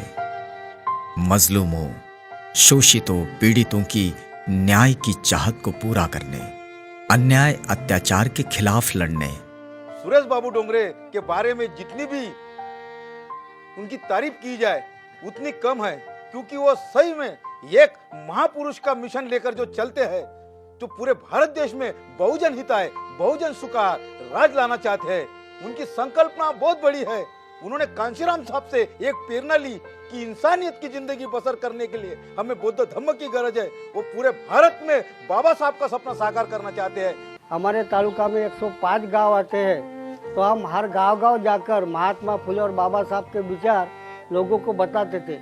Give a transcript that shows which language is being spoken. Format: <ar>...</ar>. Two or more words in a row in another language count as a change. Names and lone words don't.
<hi>मजलूमों, शोषितों, पीड़ितों की न्याय की चाहत को पूरा करने, अन्याय अत्याचार के खिलाफ लड़ने। सुरेश बाबू डोंगरे के बारे में जितनी भी उनकी तारीफ की जाए उतनी कम है, क्योंकि वो सही में एक महापुरुष का मिशन लेकर जो चलते हैं, जो पूरे भारत देश में</hi> <pi>बहुजन हिताय बहुजन सुखाय</pi> <hi>राज लाना चाहते हैं। उनकी संकल्पना बहुत बड़ी है। उन्होंने कांशीराम साहब से एक प्रेरणा ली कि इंसानियत की जिंदगी बसर करने के लिए हमें बौद्ध धम्म की गरज है। वो पूरे भारत में बाबा साहब का सपना साकार करना चाहते हैं। हमारे तालुका में 105 गांव आते हैं, तो हम हर गांव-गांव जाकर महात्मा फुले और बाबा साहब के विचार लोगों को बताते थे।</hi>